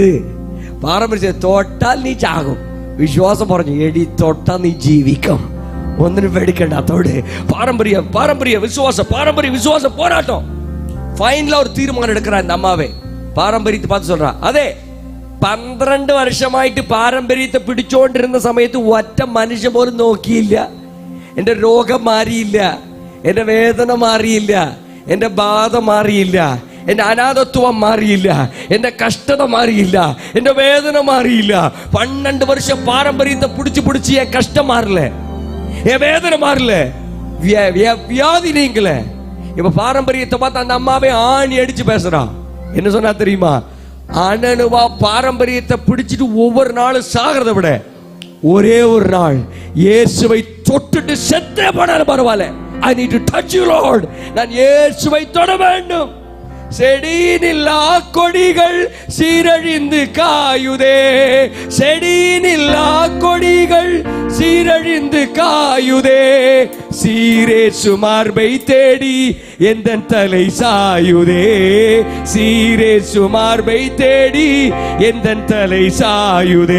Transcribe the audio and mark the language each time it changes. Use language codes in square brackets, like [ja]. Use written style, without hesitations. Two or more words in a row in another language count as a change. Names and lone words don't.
[ta] பாரம்பரியம் தொட்டால் நீ சாகும், விசுவாசம் പറഞ്ഞു எடி தொட்டா நீ ஜீவிக்கும். ஒன்னும் வெடிக்கண்டா தொடு. பாரம்பரியம் பாரம்பரிய விசுவாசம், பாரம்பரிய விசுவாச போராட்டம். ஃபைனலா ஒரு தீர்மானம் எடுக்கிறார் இந்த அம்மாவே. பாரம்பரியத்தை பார்த்து சொல்றா, அதே [ml] 12 വർഷമായിട്ട് പാരമ്പര്യത്തെ പിടിച്ചോണ്ടിരുന്ന സമയത്ത് ഒറ്റ മനുഷ്യൻ പോലും നോക്കിയില്ല. എന്റെ രോഗം മാറിയില്ല, എന്റെ വേദന മാറിയില്ല, എന്റെ ബാധ മാറിയില്ല, എന്റെ അനാഥത്വം മാറിയില്ല, എന്റെ കഷ്ടത മാറിയില്ല, എന്റെ വേദന മാറിയില്ല. 12 വർഷം പാരമ്പര്യത്തെ പിടിച്ച് എൻ കഷ്ടം മാറില്ല, [ta] என் வேதனை மாறல, வியாதி நீங்கள. இப்ப பாரம்பரியத்தை பார்த்து அந்த அம்மாவே ஆணி அடிச்சு பேசுறான். என்ன சொன்னா தெரியுமா? அனனுவா பாரம்பரியத்தை பிடிச்சிட்டு ஒவ்வொரு நாளும் சாகிறத விட ஒரே ஒரு நாள் இயேசுவை தொட்டுட்டு செத்தே போனாலும் பரவாயில்ல. [en] I need to touch you Lord. [ta] நான் இயேசுவை தொட வேண்டும். செடியினில்லா கொடிகள் சீரழிந்து காயுதே, செடியினில்லா கொடிகள் சீரழிந்து காயுதே. சீரே சுமார்பை தேடி எந்த தலை சாயுதே, சீரே சுமார்பை தேடி எந்த தலை சாயுதே.